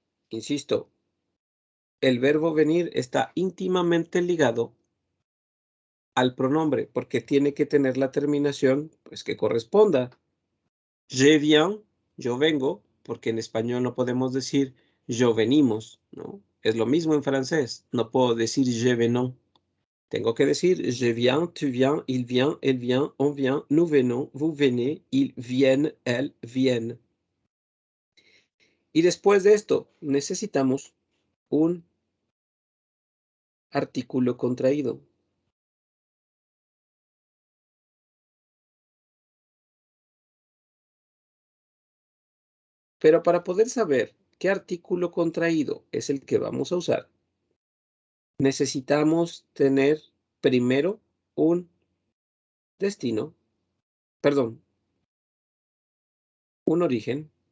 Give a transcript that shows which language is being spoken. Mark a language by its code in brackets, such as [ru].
[es] Insisto, el verbo venir está íntimamente ligado al pronombre porque tiene que tener la terminación pues, que corresponda. [fr] Je viens, [es] yo vengo, porque en español no podemos decir yo venimos, ¿no? Es lo mismo en francés, no puedo decir [fr] je venons. [es] Tengo que decir [fr] je viens, tu viens, il vient, elle vient, on vient, nous venons, vous venez, ils viennent, elles viennent. [es] Y después de esto, necesitamos un artículo contraído. Pero para poder saber qué artículo contraído es el que vamos a usar, necesitamos tener primero un destino, perdón, un origen.